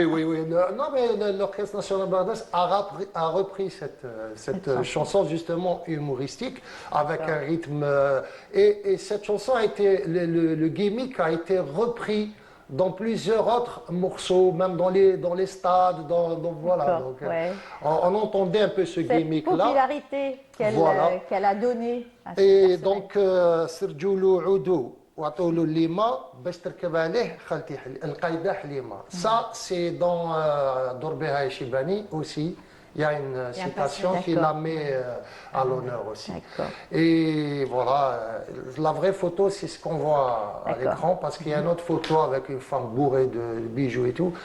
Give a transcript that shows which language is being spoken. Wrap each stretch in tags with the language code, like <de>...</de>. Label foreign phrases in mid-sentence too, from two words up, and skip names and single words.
<fr>Non, mais l'Orchestre National de Barbès a repris cette chanson justement humoristique avec un rythme et cette chanson a été, le gimmick a été repris dans plusieurs autres morceaux, même dans les stades, voilà. Donc, on entendait un peu ce gimmick-là. Cette popularité qu'elle a donnée à ce Et personnage. donc, Serjoulou Oudou, Ouatoulou Lima, Besterkeb Aleh, Khalti Al-Qaïda Halima. Ça, c'est dans Dorbeha et Shibani aussi. Il y a une citation qui la met à l'honneur aussi. Et voilà, la vraie photo, c'est ce qu'on voit à l'écran, parce qu'il y a une autre photo avec une femme bourrée de bijoux et tout.</fr>